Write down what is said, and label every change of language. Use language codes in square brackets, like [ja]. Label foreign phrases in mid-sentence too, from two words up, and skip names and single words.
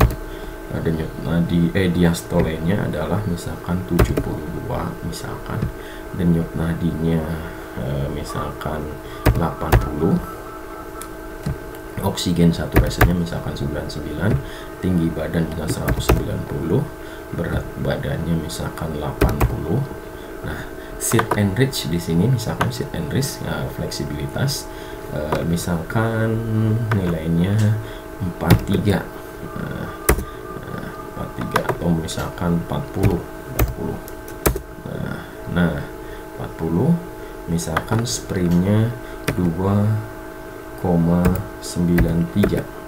[id] Dan diastolenya adalah misalkan 72 misalkan, dan nyut nadinya misalkan 80, oksigen saturasinya misalkan 99, tinggi badan juga 190, berat badannya misalkan 80. [en] Sit and reach [id] di sini misalkan [en] sit and reach [id] fleksibilitas misalkan nilainya 43. 43 atau misalkan 40. 40 misalkan sprintnya 2,93.